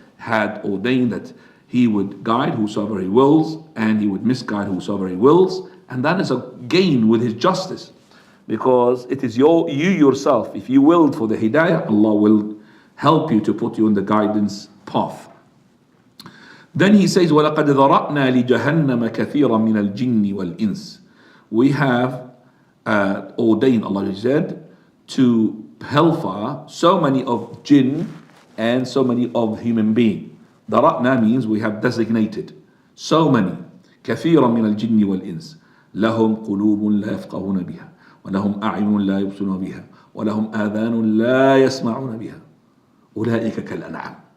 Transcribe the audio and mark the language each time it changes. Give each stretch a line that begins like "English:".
English: had ordained that He would guide whosoever He wills, and He would misguide whosoever He wills, and that is a gain with His justice, because it is you yourself. If you willed for the hidayah, Allah will help you to put you on the guidance path. Then He says,
Arabic: وَلَقَدْ ذَرَأْنَا لِجَهَنَّمَ كَثِيرًا مِنَ الْجِنِّ وَالْإِنسِ.
English: We have ordained, Allah said, to hellfire so many of jinn and so many of human beings. ذَرَأْنَا means we have designated so many.
Arabic: كَثِيرًا مِنَ الْجِنِّ وَالْإِنسِ لَهُمْ قُلُوبٌ لَا يَفْقَهُونَ بِهَا وَلَهُمْ أَعْيُنٌ لَا يُبْصِرُونَ بِهَا وَلَهُمْ آذَانٌ لَا يَسْمَعُونَ بِهَا أُولَئِكَ كَالْأَنْعَامِ.